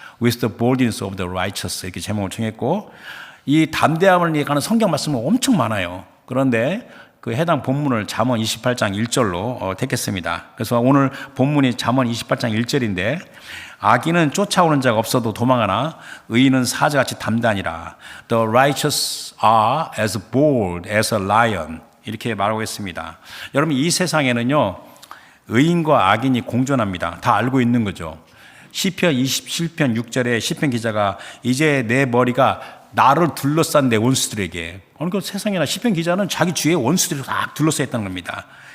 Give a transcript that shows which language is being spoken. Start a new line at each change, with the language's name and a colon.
English: With the boldness of the righteous
Korean: 이렇게 제목을 정했고, 이 담대함을 얘기하는 성경 말씀은 엄청 많아요. 그런데 그 해당 본문을 잠언 28장 1절로 택했습니다. 그래서 오늘 본문이 잠언 28장 1절인데, 악인은 쫓아오는 자가 없어도 도망하나 의인은 사자같이 담대하니라.
English: The righteous are as bold as a lion.
Korean: 이렇게 말하고 있습니다. 여러분, 이 세상에는요, 의인과 악인이 공존합니다. 다 알고 있는 거죠. 시편 27편 6절에 시편 기자가 이제 내 머리가 나를 둘러싼 내 원수들에게, 그러니까 세상에나 시편 기자는 자기 주위에 원수들이 다 둘러싸여 있다는 겁니다.